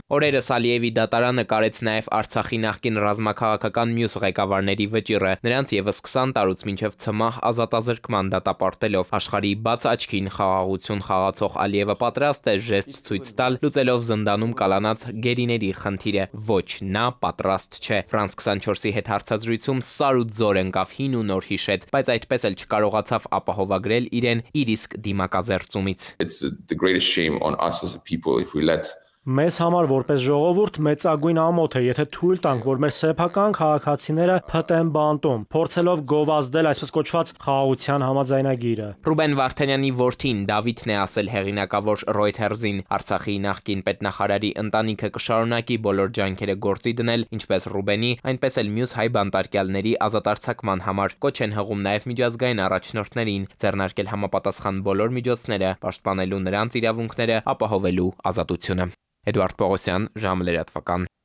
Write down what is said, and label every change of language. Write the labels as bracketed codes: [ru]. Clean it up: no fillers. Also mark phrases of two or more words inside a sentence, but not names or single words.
[hy] Օրերս Ալիևի դատարանը կարեց նաեւ Արցախի նախկին ռազմաքաղաքական մյուս ղեկավարների վճիռը, նրանց եւս 20 տարուց մինչեւ ՑՄՀ ազատազրկման դատապարտելով։ Աշխարհի բաց աչքին խաղաղություն խաղացող Ալիևը պատրաստ է ցույց տալ, լուծելով զնդանում կալանած գերիների խնդիրը։ Ոչ, նա պատրաստ չէ։ France 24-ի հետ հարցազրույցում սար ու ձոր ընկավ հին ու նոր հիշեց, բայց այդպես էլ չկարողացավ ապահովագրել իրեն իր իսկ դիմակազերծումից։ [en] It's the greatest shame on us as a people if we let [hy] Մեզ համար որպես ժողովուրդ մեծագույն ամոթ է, եթե թույլ տանք, որ մեր սեփական քաղաքացիները փտեն բանտում, փորձելով գովազդել այսպես կոչված խաղաղության համաձայնագիրը։ Ռուբեն Վարդանյանի որդին Դավիթն է ասել հեղինակավոր Reuters-ին, Արցախի նախկին պետնախարարի ընտանիքը կշարունակի բոլոր ջանքերը գործի դնել, ինչպես Ռուբենի, այնպես էլ մյուս հայ բանտարկյալների ազատարձակման համար։ Կոչ են հղում նաև միջազգային առաջնորդներին ձեռնարկել համապատասխան բոլոր միջոցները, պաշտպանելու նրանց իրավունքները, ապահովելու ազատությունը։ Էդուարդ Պողոսյան, ժամը լրատվական։